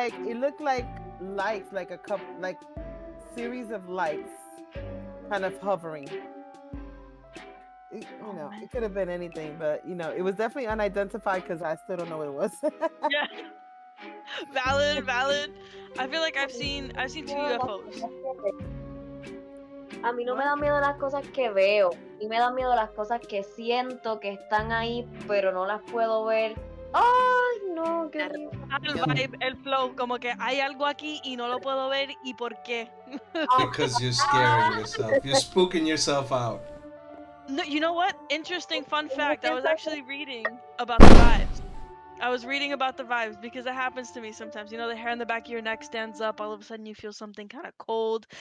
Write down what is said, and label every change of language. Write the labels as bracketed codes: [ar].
[en] looked like lights, like a couple, like series of lights, kind of hovering. It could have been anything, but it was definitely unidentified because I still don't know what it was. Yeah. Valid. I feel like I've seen two UFOs. [es] A mí no me dan miedo las cosas que veo, y me dan miedo las cosas que siento que están ahí, pero no las puedo ver. ¡Ay, no! ¡Qué horrible! El vibe, el flow, como que hay algo aquí y no lo puedo ver y por qué. [en] Because you're scaring yourself. You're spooking yourself out. No, you know what? Interesting fun fact. I was actually reading about the vibes. I was reading about the vibes because it happens to me sometimes. You know, the hair on the back of your neck stands up. All of a sudden, you feel something kind of cold.